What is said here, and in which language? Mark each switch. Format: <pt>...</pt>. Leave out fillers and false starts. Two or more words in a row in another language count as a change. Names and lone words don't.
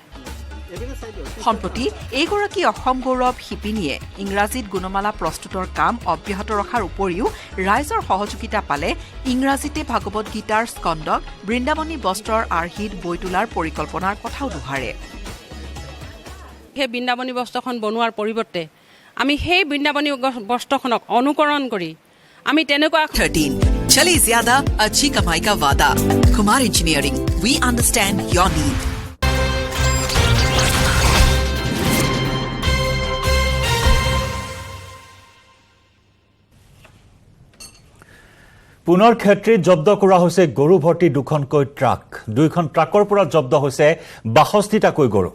<as>সম্প্ৰতি এইগৰাকী অসম গৌৰৱ শিপিনীয়ে ইংৰাজীত গুণমালা প্ৰস্তুতৰ কাম অব্যাহত ৰখাৰ উপৰিও ৰাইজৰ সহযোগিতা পালে ইংৰাজীতে ভাগৱত গীতাৰ স্কন্দক বৃন্দাবনী বস্ত্ৰৰ আৰ্হিত বৈ তোলাৰ পৰিকল্পনাৰ কথাও দোহাৰে। সেই বৃন্দাবনী বস্ত্ৰখন বনোৱাৰ পৰিৱৰ্তে আমি সেই বৃন্দাবনী বস্ত্ৰখনক অনুকৰণ কৰি আমি তেনেকুৱা</as> <hi>13 चले ज़्यादा अच्छी कमाई का वादा। कुमार इंजीनियरिंग,</hi> <en>We understand your need.</en> <as>পুনৰ ক্ষেত্ৰীত জব্দ কৰা হৈছে গৰু ভৰ্তি 2খনকৈ ট্ৰাক। 2খন ট্ৰাকৰ পৰা জব্দ হৈছে 62টাকৈ গৰু।</as>